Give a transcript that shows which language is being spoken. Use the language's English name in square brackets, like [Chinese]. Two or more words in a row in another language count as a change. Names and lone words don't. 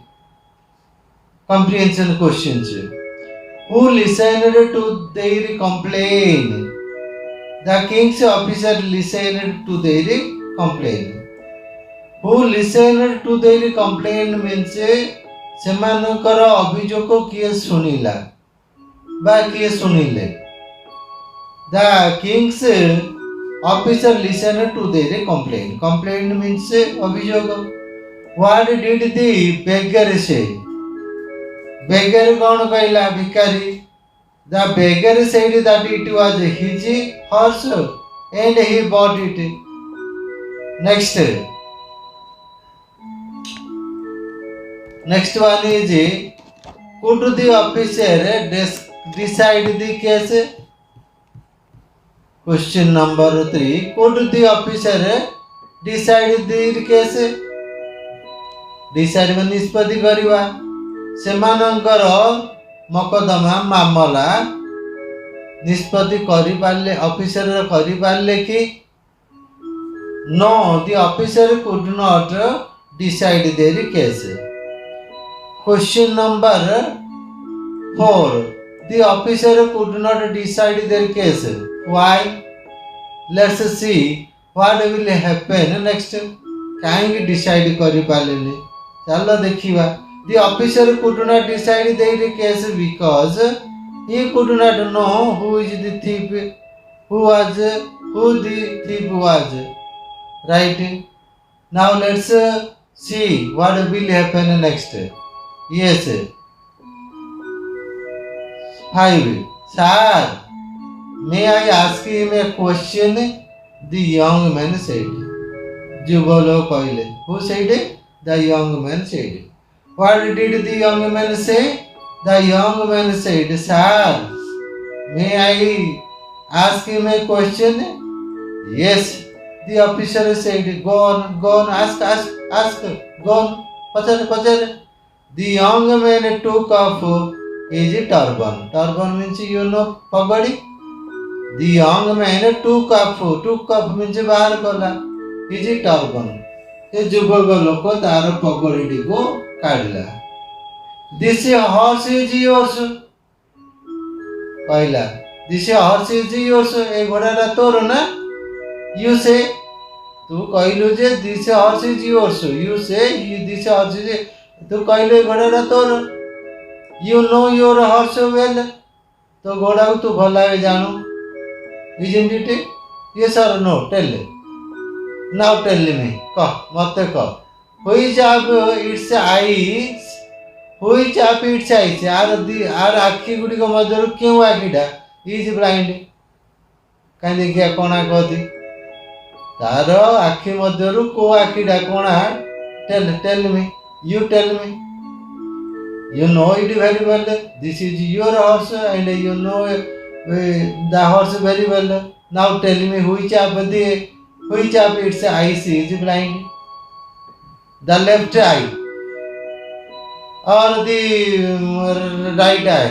[English] Comprehension questions. Who listened to their complaint? The king's officer listened to their complaint. Who listened to their complaint means [Odia] ସେମାନଙ୍କର ଅଭିଯୋଗ କିଏ ଶୁଣିଲା ବା କିଏ ଶୁଣିଲେ? [English] The king's officer listened to their complaint. Complaint means ଅଭିଯୋଗ. What did the beggar say? [Odia] beggar କ'ଣ କହିଲା? ଭିକାରୀ. [English] The beggar said that it was his horse and he bought it. Next one is, could the officer decide the case? Question number 3. Could the officer decide the case? [Odia] Decide ମାନେ ନିଷ୍ପତ୍ତି କରିବା. ସେମାନଙ୍କର ମକଦ୍ଦମା ମାମଲା ନିଷ୍ପତ୍ତି କରିପାରିଲେ, ଅଫିସର କରିପାରିଲେ କି? [English] No, the officer could not decide their case. Question number 4. The officer could not decide their case. Why? Let's see what will happen next. [Odia] କାହିଁକି ଡିସାଇଡ୍ କରିପାରିଲେନି? ଚାଲ ଦେଖିବା. [English] The officer could not decide their case because he could not know who the thief was. Right? Now let's see what will happen next. Yes. 5. Sir, may I ask him a question? The young man said. [Odia] ଯୁବକ କହିଲେ. [English] Who said it? The young man said. What did the young man say? The young man said, Sir, may I ask him a question? Yes. The officer said, Go on, ask, go on, pachar. The young man took off his turban. Turban means pagadi. The young man took off means [Odia] ବାହାର କଲା. [English] His turban. [Odia] ଏ ଯୁବକ ଲୋକ ତାର ପଗଡ଼ିଟିକୁ କାଢ଼ିଲା. [English] This horse is yours. କହିଲା. This horse is yours. [Odia] ଏ ଘୋଡ଼ାଟା ତୋର ନା? [English] You say. [Odia] ତୁ କହିଲୁ ଯେ [English] this horse is yours. You say this horse is. [Odia] ତୁ କହିଲୁ ଏ ଘୋଡ଼ାଟା ତୋର. [English] You know your horse well. [Odia] ତୋ ଘୋଡ଼ାକୁ ତୁ ଭଲ ଭାବେ ଜାଣୁ. [English] Isn't it? Yes or no? Tell. Now tell me. [Odia] କହ, ମତେ କହ. [English] Which of its eyes? [Odia] ଆର ଆଖି ଗୁଡ଼ିକ ମଧ୍ୟରୁ କେଉଁ ଆଖିଟା [English] is blind? [Odia] କାହିଁ ଦେଖିବା କଣା କହନ୍ତି. ତାର ଆଖି ମଧ୍ୟରୁ କୋଉ ଆଖିଟା କଣା? [English] Tell me. You tell me. You know it very well. This is your horse and you know the horse very well. Now tell me which of its eyes is blind? The left eye or the right eye?